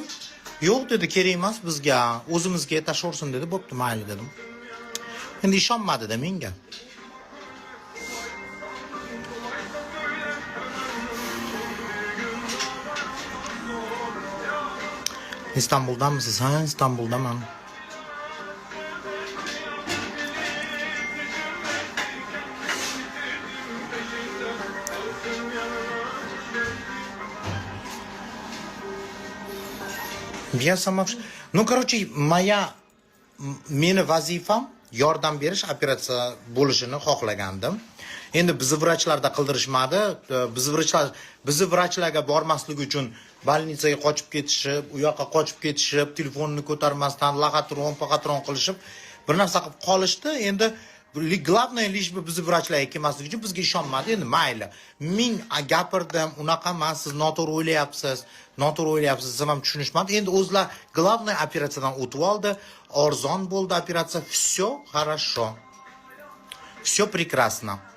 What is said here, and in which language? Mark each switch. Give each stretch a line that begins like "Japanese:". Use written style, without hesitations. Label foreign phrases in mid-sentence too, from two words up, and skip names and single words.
Uzbek: Yo'q dedi, kerak emas bizga, o'zimizga tashaversin dedi. Bo'pti, mayli dedim. Endi ishonmadi-da menga.
Turkish: İstanbul'danmısınız? Ha, İstanbul'daman.
Russian: Я сама... Ну, короче,
Uzbek: meni vazifam yordam berish, operatsiya bo'lishini xohlagandim. Endi bizni vrachlarda qildirishmadi. Bizni vrachlarga bormaslik uchun больницаga qochib ketishib, u yoqqa qochib ketishib, telefonni ko'tarmasdan laqatron qilishib, bir narsa qilib qolishdi. Endi
Russian: главное лишь бы
Uzbek: bizni vrachlarga kelmaslik uchun bizga ishonmadi. Endi mayli. Men gapirdim, unaqa emas, siz noto'g'ri o'ylayapsiz, siz ham tushunishmadi. Endi o'zlar главное operatsiyadan o'tib oldi, arzon bo'ldi operatsiya,
Russian: все хорошо. Все прекрасно.